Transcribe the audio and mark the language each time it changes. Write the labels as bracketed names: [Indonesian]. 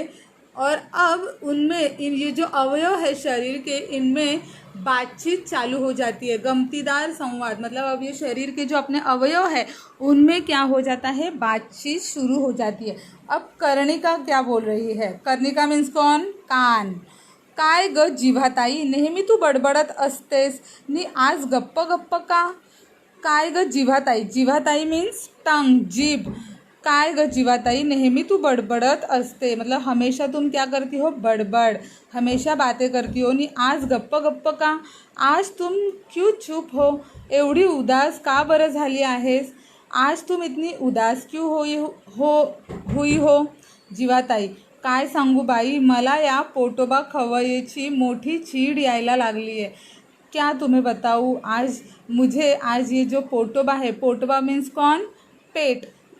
[Hindi] और अब उनमें ये जो अवयव है शरीर के, इनमें बातचीत चालू हो जाती है। गमतीदार संवाद मतलब अब ये शरीर के जो अपने अवयव है उनमें क्या हो जाता है, बातचीत शुरू हो जाती है। अब कर्णिका क्या बोल रही है, कर्णिका मीन्स कौन, कान। [Marathi] काय ग जिव्हाताई, नेहमी तू बडबडत असतेस नी आज गप्प का। काय ग जिव्हाताई, जिव्हाताई [Hindi] मीन्स टंग, जीभ। [Marathi] काय ग जीवाताई, नेहमी तू बडबडत असते, [Hindi] मतलब हमेशा तुम क्या करती हो, बड़बड़, हमेशा बातें करती हो, [Marathi] नी आज गप्प गप्प का, [Hindi] आज तुम क्यों चुप हो, [Marathi] एवढी उदास का बरं झाली आहेस, [Hindi] आज तुम इतनी उदास क्यों हुई हो जीवाताई, [Marathi] काय सांगू बाई, मला या पोटोबा खवय्येची मोठी चीड यायला लागली [Hindi] है, क्या तुम्हें बताऊँ, आज ये जो पोटोबा है, पोटोबा मीन्स कौन, पेट,